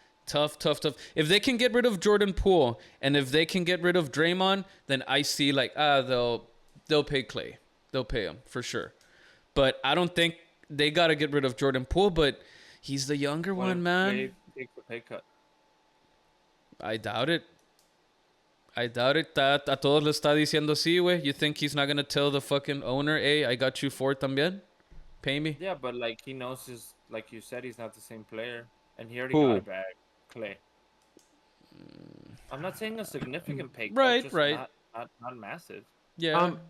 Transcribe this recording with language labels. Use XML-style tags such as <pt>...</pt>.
<en>If they can get rid of Jordan Poole and if they can get rid of Draymond, then I see like they'll pay Klay. They'll pay him for sure. But I don't think they gotta get rid of Jordan Poole. But he's the younger one, man. They take the pay cut. I doubt it.</en> <es>A todos le está diciendo sí, güey.</es> <en>You think he's not gonna tell the fucking owner, hey, I got you 4</en> <es>también?</es> <en>Pay me. Yeah, but like he knows like you said, he's not the same player, and he already Who? got it back. Klay. I'm not saying a significant pay cut. Right, just right. Not massive. Yeah.</en>